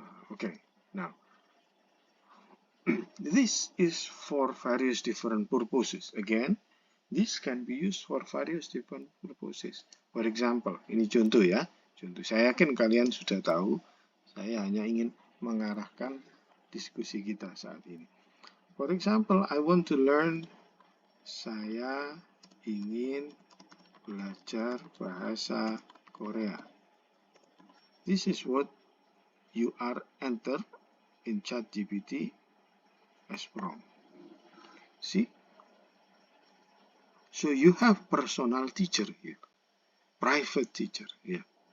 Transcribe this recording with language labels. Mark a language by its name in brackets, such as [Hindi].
[English] Okay, now this is for various different purposes. Again, this can be used for various different purposes. For example, [Indonesian] ini contoh ya. Contoh, saya yakin kalian sudah tahu. Saya hanya ingin mengarahkan diskusi kita saat ini. [English] For example, I want to learn. [Indonesian] Saya ingin belajar bahasa Korea. [English] This is what you are enter in ChatGPT as prompt. See? So you have personal teacher here, private teacher here.